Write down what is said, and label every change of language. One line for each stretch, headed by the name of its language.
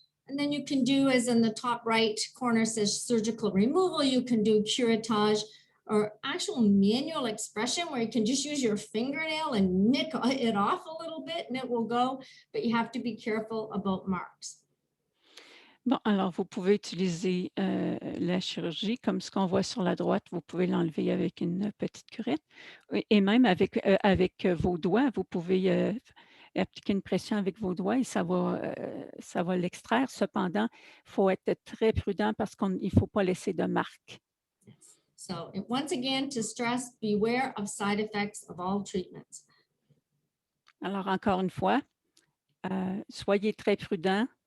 English: And then you can do, as in the top right corner says surgical removal, you can do curettage or actual manual expression where you can just use your fingernail and nick it off a little bit and it will go, but you have to be careful about marks.
French: Bon, alors vous pouvez utiliser la chirurgie comme ce qu'on voit sur la droite, vous pouvez l'enlever avec une petite curette et même avec vos doigts, vous pouvez appliquer une pression avec vos doigts et ça va l'extraire. Cependant, il faut être très prudent parce qu'il ne faut pas laisser de marque.
English: So once again, to stress, beware of side effects of all treatments.
French: Alors encore une fois, soyez très prudents.